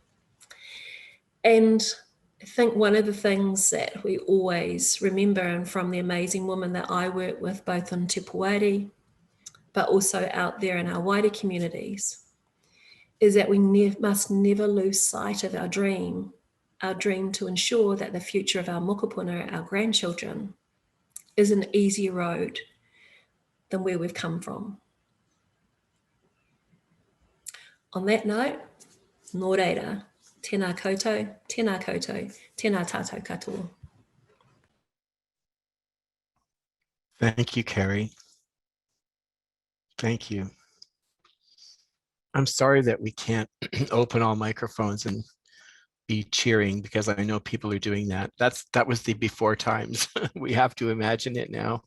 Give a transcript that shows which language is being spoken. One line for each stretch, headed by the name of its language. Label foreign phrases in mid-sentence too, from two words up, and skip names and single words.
English: And I think one of the things that we always remember, and from the amazing women that I work with, both in Te Puari, but also out there in our wider communities, is that we must never lose sight of our dream to ensure that the future of our mokopuna, our grandchildren, is an easier road than where we've come from. On that note,
Māori: nō reira, tēnā koutou, tēnā koutou, tēnā tātou katoa.
English: Thank you, Kerri. Thank you. I'm sorry that we can't open all microphones and be cheering, because I know people are doing that. That was the before times. We have to imagine it now.